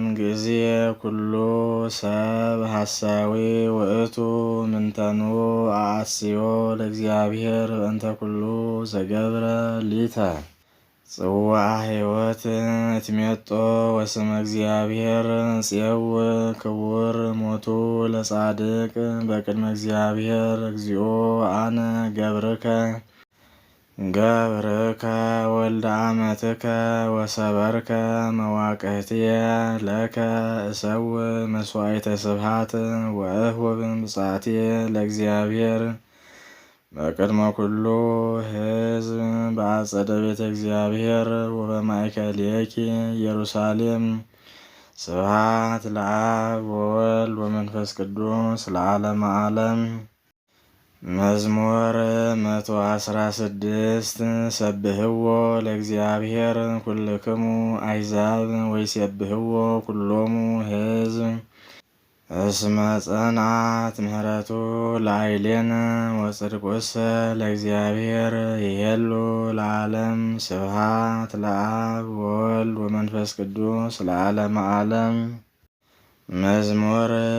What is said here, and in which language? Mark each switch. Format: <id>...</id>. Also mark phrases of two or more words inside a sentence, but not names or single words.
<gez>ጊዜ ኩሉ ሰብ ሐሳዊ ውእቱ ምንተኑ አስዮ ለእግዚአብሔር እንተ ኩሉ ዘገብረ ሊተ ጽዋ ሕይወት እትሜጦ ወስመ እግዚአብሔር ጽየው ክቡር ሞቱ ለጻድቅ በቅድመ እግዚአብሔር እግዚኦ አነ ገብርከ ወልደ አመትከ ወሰበርከ መዋቅህትየ ለከ እሰው መስዋዕተ ስብሃት ወእህወብ ብጻትየ ለእግዚአብሔር በቅድመ ኩሉ ሕዝብ በአጸደ ቤተ እግዚአብሔር ወበማእከልየኪ ኢየሩሳሌም። ስብሃት ለአብ ወወልድ ወመንፈስ ቅዱስ ለዓለመ ዓለም። መዝሙር 116 ሰብህዎ ለእግዚአብሔር ኩልክሙ አሕዛብ ወይሴብህዎ ኩሎሙ ሕዝብ እስመ ጸንዓት ምህረቱ ለኃይሌነ ወጽድቁሰ ለእግዚአብሔር ይሄሉ ለዓለም። ስብሃት ለአብ ወወልድ ወመንፈስ ቅዱስ ለዓለመ ዓለም። መዝሙር</gez>